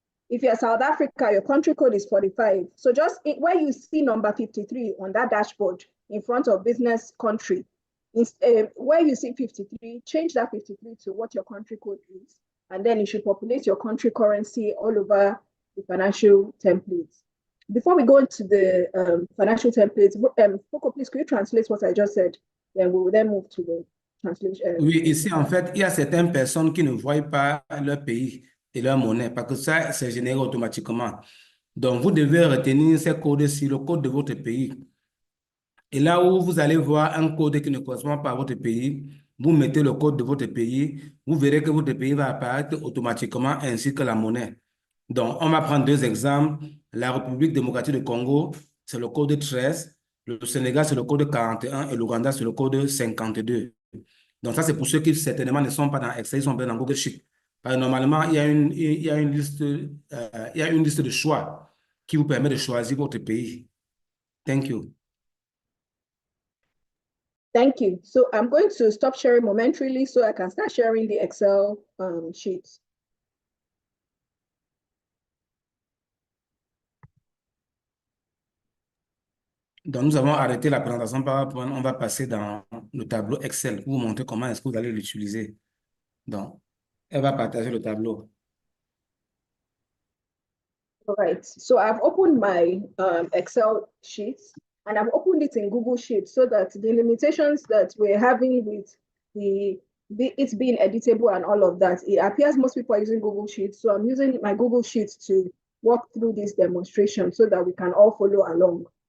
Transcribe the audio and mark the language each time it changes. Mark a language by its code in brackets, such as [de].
[en] If you're South Africa, your country code is 45. So just where you see number 53 on that dashboard in front of business country, where you see 53, change that 53 to what your country code is. And then you should populate your country currency all over the financial templates. Before we go into the financial templates, Foko, please, could you translate what I just said? Then we will then move to the translation. [fr] Oui, ici, en fait, il y a certaines personnes qui ne voient pas leur pays et leur monnaie parce que ça, c'est généré automatiquement. Donc, vous devez retenir ces codes-ci, le code de votre pays. Et là où vous allez voir un code qui ne correspond pas à votre pays, vous mettez le code de votre pays, vous verrez que votre pays va apparaître automatiquement ainsi que la monnaie. Donc, on va prendre deux exemples. La République démocratique du Congo, c'est le code 13. Le Sénégal, c'est le code 41 et l'Ouganda, c'est le code 52. Donc, ça, c'est pour ceux qui certainement ne sont pas dans Excel, ils sont bien dans Google Sheet. Parce que normalement, il y a une liste de choix qui vous permet de choisir votre pays. [en] Thank you. Thank you. So I'm going to stop sharing momentarily so I can start sharing the Excel sheets. [fr] Donc, nous avons arrêté la présentation PowerPoint. On va passer dans le tableau Excel pour vous montrer comment est-ce que vous allez l'utiliser. Donc, elle va partager le tableau. [en] All right. So I've opened my Excel sheets and I've opened it in Google Sheets so that the limitations that we're having with it's being editable and all of that, it appears most people are using Google Sheets. So I'm using my Google Sheets to walk through this demonstration so that we can all follow along.